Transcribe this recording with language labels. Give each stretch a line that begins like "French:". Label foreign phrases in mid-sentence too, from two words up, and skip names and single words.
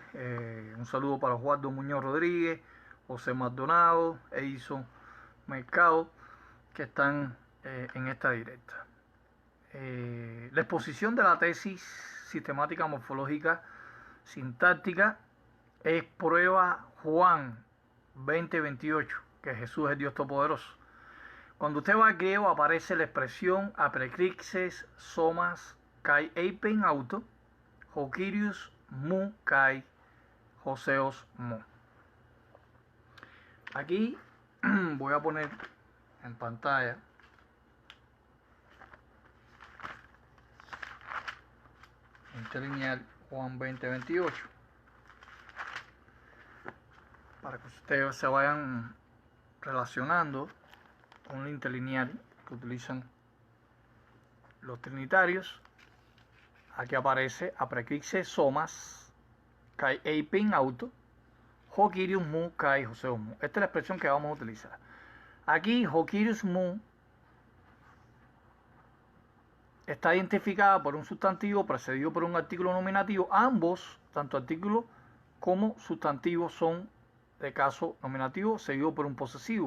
Spanish: Un saludo para Juan Muñoz Rodríguez, José Maldonado, Edison Mercado, que están en esta directa. La exposición de la tesis sistemática morfológica sintáctica es prueba Juan 20:28, que Jesús es Dios Todopoderoso. Cuando usted va al griego aparece la expresión
Greek: ἀπεκρίθη Θωμᾶς καὶ εἶπεν αὐτῷ ὁ κύριός μου καὶ ὁ θεός μου.
Spanish: Aquí voy a poner en pantalla interlineal Juan 20:28 para que ustedes se vayan relacionando con la interlineal que utilizan los trinitarios. Aquí aparece
Greek: ἀπεκρίθη Θωμᾶς καὶ εἶπεν αὐτῷ ὁ κύριός μου καὶ ὁ θεός μου.
Spanish: Esta es la expresión que vamos a utilizar. Aquí
Greek: ὁ κύριός μου
Spanish: está identificada por un sustantivo precedido por un artículo nominativo. Ambos, tanto artículo como sustantivo, son de caso nominativo seguido por un posesivo.